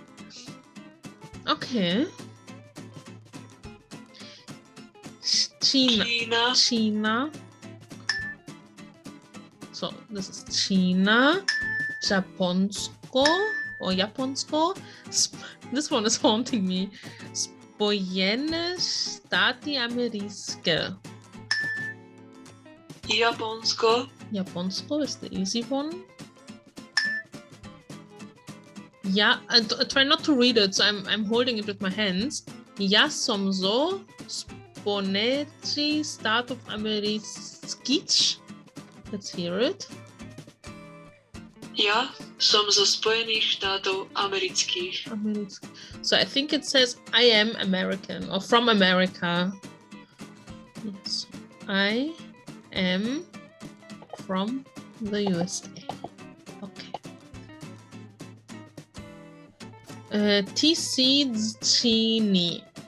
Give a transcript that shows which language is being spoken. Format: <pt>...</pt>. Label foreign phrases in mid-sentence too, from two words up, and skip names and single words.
<en>Okay.</en> <sk>Čína.</sk> <en>China. So this is China.</en> <sk>Japonsko or Japonsko.</sk> <en>This one is haunting me.</en> <sk>Spojené štáty americké. Japonsko.</sk> <en>Japonsko is the easy one. Yeah, I try not to read it, so I'm holding it with my hands.</en> <sk>Ja som zo Spojených štátov amerických.</sk> <en>Let's hear it.</en> <sk>Ja som zo Spojených štátov amerických.</sk> <en>So I think it says I am American or from America. Yes, I am from the USA.</en> <sk>Okay. Tisícčíny.</sk>